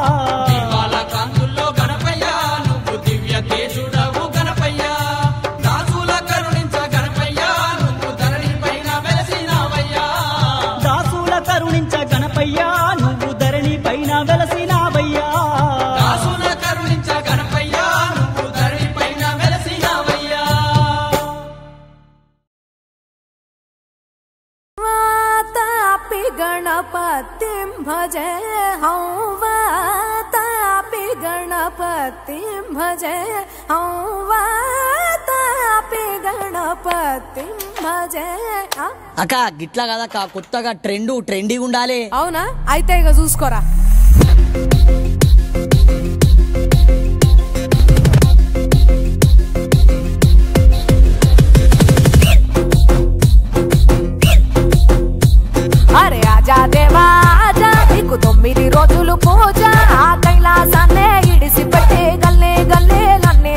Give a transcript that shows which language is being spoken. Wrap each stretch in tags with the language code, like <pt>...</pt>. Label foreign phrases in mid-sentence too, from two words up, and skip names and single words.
<te>దాసుల కరుణించ గణపయ్యా నువ్వు ధరణి పైన వెలసినావయ్యా</te> <sa>गणपतिं भजे हौ वातापि गणपतिं भजे हौ वातापि गणपतिं भजे</sa> <te>అక్క గిట్లా కదక్క కొత్తగా ట్రెండీగా ఉండాలి అవునా అయితే ఇక చూసుకోరా అరే</te> <hi>आजा देवा आजा</hi> <te>నీకు 9 రోజులు పూజ ఆ కైలాసాన్నే ఇడిసి పెట్టే గల్లే గల్లేలన్నీ</te>